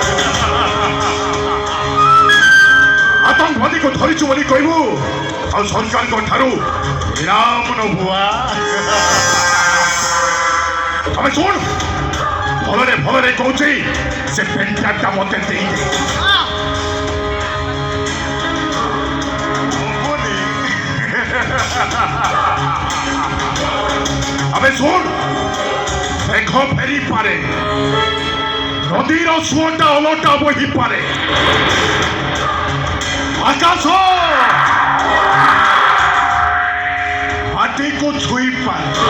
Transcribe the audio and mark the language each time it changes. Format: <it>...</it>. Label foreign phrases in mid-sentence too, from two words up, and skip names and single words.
<or>ଆତଙ୍କବାଦୀକୁ ଧରିଛୁ ବୋଲି କହିବୁ ଆଉ ସରକାରଙ୍କ ଠାରୁ ଇନାମ ନବୁ। ତମେ ଶୁଣ, ଭଲରେ ଭଲରେ କହୁଛି ସେ ପେଣ୍ଟାଟା ମତେ ଦେଇଦେ। ଆବେ ଶୁଣ, ମେଘ ଫେରି ପାରେ, ନଦୀର ସୁଅଟା ଓଲଟା ବହି ପାରେ, ଆକାଶ ମାଟିକେ ଛୁଇଁ ପାରେ।</or>